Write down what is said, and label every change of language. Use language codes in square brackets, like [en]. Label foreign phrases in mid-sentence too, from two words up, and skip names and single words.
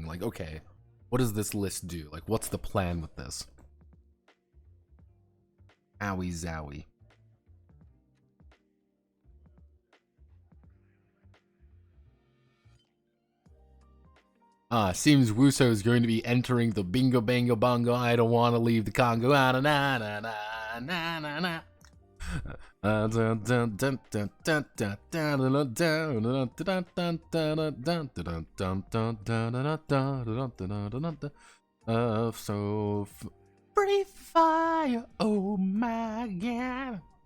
[en] Like, okay, what does this list do? Like, what's the plan with this? Owie zowie. Seems Wuso is going to be entering the bingo bango bongo. I don't want to leave the Congo. Ah, na na na na na na na. So free fire, oh my god.